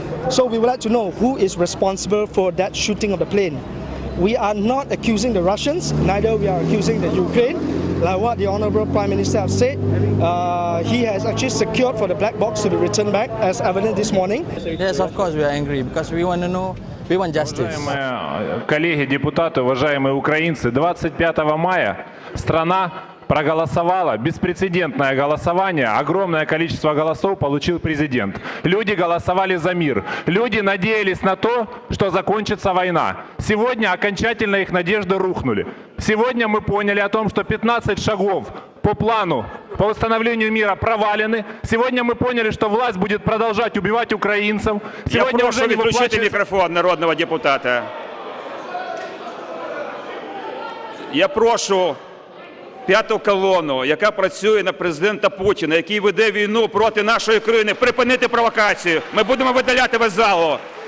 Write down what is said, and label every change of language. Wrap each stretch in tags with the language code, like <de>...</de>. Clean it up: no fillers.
<en>So we would like to know who is responsible for that shooting of the plane. We are not accusing the Russians, neither we are accusing the Ukraine. Like what the Honorable Prime Minister has said, he has actually secured for the black box to be returned back, as evident this morning. Yes, of course we are angry, because we want to know, we want justice.</en> <ru>Уважаемые коллеги, депутаты, уважаемые украинцы, 25 мая страна проголосовала, беспрецедентное голосование, огромное количество голосов получил президент. Люди голосовали за мир. Люди надеялись на то, что закончится война. Сегодня окончательно их надежды рухнули. Сегодня мы поняли о том, что 15 шагов по плану по восстановлению мира провалены. Сегодня мы поняли, что власть будет продолжать убивать украинцев. Сегодня</ru> <uk>Я прошу відключити мікрофон народного депутата. Я прошу п'яту колону, яка працює на президента Путіна, який веде війну проти нашої країни, припинити провокацію. Ми будемо видаляти вас з залу.</uk>